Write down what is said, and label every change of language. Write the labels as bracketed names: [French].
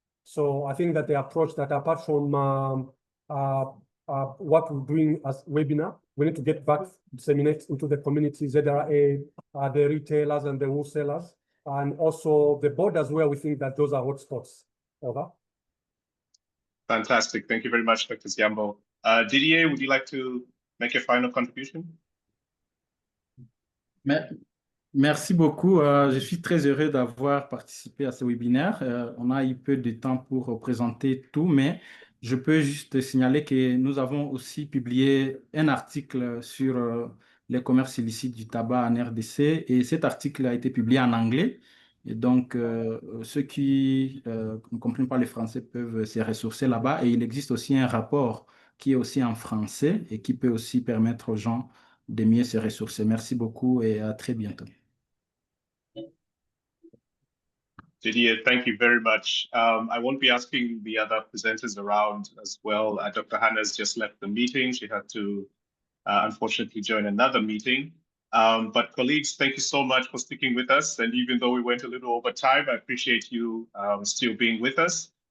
[English] So I think that the approach that apart from what we're doing as webinar, we need to get back, disseminate into the communities, ZRA, the retailers and the wholesalers, and also the borders where we think that those are hotspots. Over. Fantastic. Thank you very much, Dr. Ziambo. Didier, would you like to make a final contribution? [French] Merci beaucoup. Je suis très heureux d'avoir participé à ce webinaire. On a eu peu de temps pour présenter tout, mais je peux juste signaler que nous avons aussi publié un article sur les commerces illicites du tabac en RDC et cet article a été publié en anglais. Et donc, ceux qui ne comprennent pas le français peuvent se ressourcer là-bas. Et il existe aussi un rapport qui est aussi en français et qui peut aussi permettre aux gens de mieux se ressourcer. Merci beaucoup et à très bientôt. [English] Didier, thank you very much. I won't be asking the other presenters around as well. Dr. Hannah's just left the meeting. She had to unfortunately join another meeting. But colleagues, thank you so much for sticking with us. And even though we went a little over time, I appreciate you still being with us.